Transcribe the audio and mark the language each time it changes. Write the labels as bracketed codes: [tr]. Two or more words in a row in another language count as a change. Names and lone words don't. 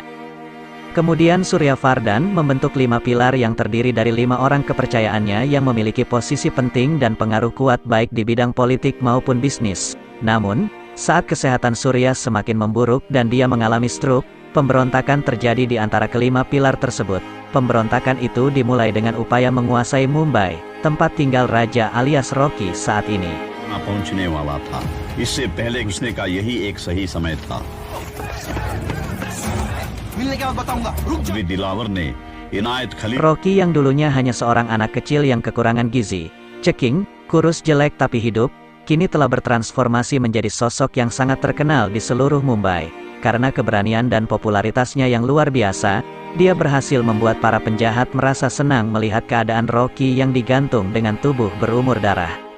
[id] Kemudian Surya Vardan membentuk 5 pilar yang terdiri dari 5 orang kepercayaannya yang memiliki posisi penting dan pengaruh kuat baik di bidang politik maupun bisnis. Namun, saat kesehatan Surya semakin memburuk dan dia mengalami stroke, pemberontakan terjadi di antara kelima pilar tersebut. Pemberontakan itu dimulai dengan upaya menguasai Mumbai, tempat tinggal raja alias Rocky saat ini. [hi] पहुंचने वाला था इससे पहले घुसने का यही एक सही समय था दिलावर ने इनायत खलील [id] Rocky yang dulunya hanya seorang anak kecil yang kekurangan gizi, ceking, kurus jelek tapi hidup, kini telah bertransformasi menjadi sosok yang sangat terkenal di seluruh Mumbai. Karena keberanian dan popularitasnya yang luar biasa, dia berhasil membuat para penjahat merasa senang melihat keadaan Rocky yang digantung dengan tubuh berumur darah.